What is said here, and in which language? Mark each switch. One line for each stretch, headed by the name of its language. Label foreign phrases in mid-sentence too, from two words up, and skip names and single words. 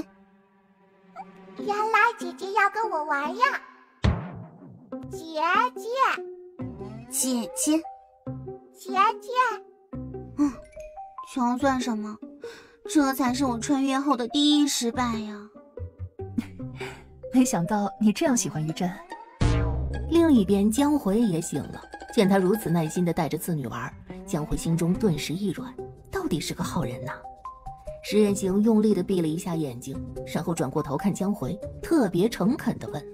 Chinese: 原来姐姐要跟我玩呀！姐姐，姐姐，姐姐。穷算什麼？這才是我穿越後的第一失敗呀！沒想到你這樣喜歡於震。另一邊，江回也醒了，見他如此耐心地帶着次女玩，江回心中頓時一軟，到底是個好人吶。施雁行用力地閉了一下眼睛，然後轉過頭看江回，特別誠懇地問：